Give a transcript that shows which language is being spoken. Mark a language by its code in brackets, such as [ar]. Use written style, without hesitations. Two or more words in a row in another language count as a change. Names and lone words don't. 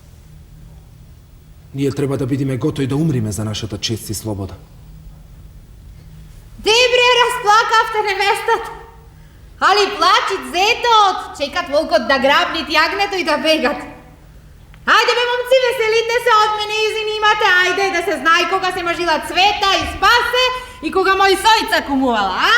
[mk] Ние треба да бидиме готови да умриме за нашата чест и слобода. Дебре, разплакавте невестата. Али плачит зетот, чекат волкот да грабнит јагнето и да бегат. Ajde be momci, veselite se, od mene izvinimate, ajde da se zna i koga se mažila Cveta i Spase i koga moj sojica kumuvala, a?